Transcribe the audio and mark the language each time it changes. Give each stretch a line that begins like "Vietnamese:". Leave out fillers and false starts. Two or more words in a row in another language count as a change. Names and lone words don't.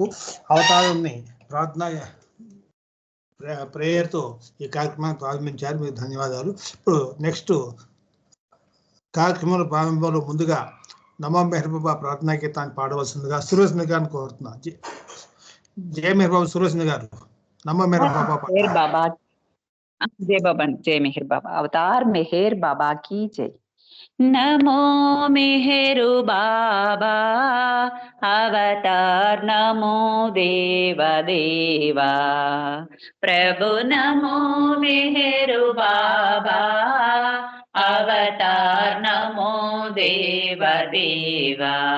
Telugu: అవతారాన్ని ప్రార్థన ప్రేయర్తో ఈ కార్యక్రమాన్ని ప్రారంభించారు, మీకు ధన్యవాదాలు. ఇప్పుడు నెక్స్ట్ కార్యక్రమంలో ప్రారంభంలో ముందుగా నమో మెహర్ బాబా ప్రార్థనా గీతాన్ని పాడవలసిందిగా సురేష్ గారిని కోరుతున్నా. జై మెహర్ బాబా. సురేష్ గారు నమో మెహర్ బాబా.
Hindi: जय बाबा, जय मेहर बाबा। अवतार मेहर बाबा की जय। नमो मेहर बाबा अवतार, नमो देव देवा प्रभु, नमो मेहर बाबा अवतार, नमो देव देवा